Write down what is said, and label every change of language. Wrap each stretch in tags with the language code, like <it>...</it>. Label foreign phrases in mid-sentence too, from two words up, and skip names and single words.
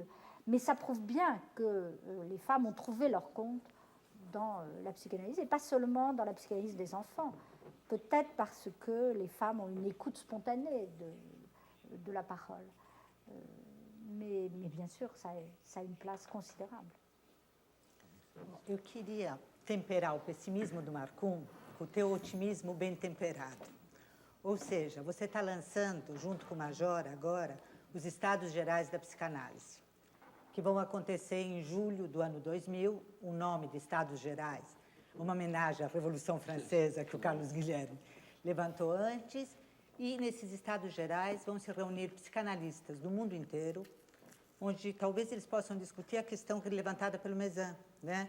<fr>Mais ça prouve bien que les femmes ont trouvé leur compte dans la psychanalyse, et pas seulement dans la psychanalyse des enfants. Peut-être parce que les femmes ont une écoute spontanée de la parole. Mais bien sûr, ça a une place considérable.</fr> <pt>Eu queria temperar o pessimismo do Marcum com o teu otimismo bem temperado. Ou seja, você está lançando, junto com o Major agora, os Estados Gerais da Psicanálise, que vão acontecer em julho do ano 2000, o nome de Estados Gerais, uma homenagem à Revolução Francesa que o Carlos Guilherme levantou antes, e nesses Estados Gerais vão se reunir psicanalistas do mundo inteiro, onde talvez eles possam discutir a questão levantada pelo Mezan, né?</pt>